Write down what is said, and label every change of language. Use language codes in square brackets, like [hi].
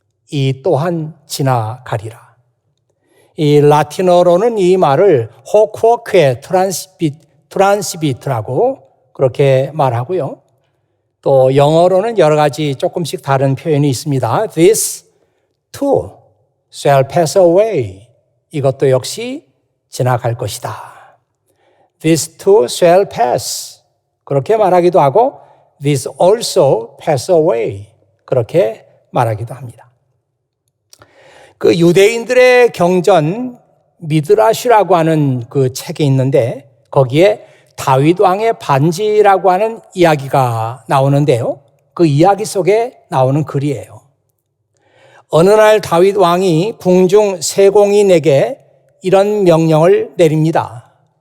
[ko] 이 또한 지나가리라. 이 라틴어로는 이 말을 호쿠오크에 트란시비트라고 그렇게 말하고요. 또 영어로는 여러 가지 조금씩 다른 표현이 있습니다. [en] This too shall pass away. [ko] 이것도 역시 지나갈 것이다. [en] This too shall pass. [ko] 그렇게 말하기도 하고 [en] This also pass away. [ko] 그렇게 말하기도 합니다. 그 유대인들의 경전 미드라시라고 하는 그 책이 있는데 거기에 다윗 왕의 반지라고 하는 이야기가 나오는데요. 그 이야기 속에 나오는 글이에요. 어느 날 다윗 왕이 궁중 세공인에게 이런 명령을 내립니다.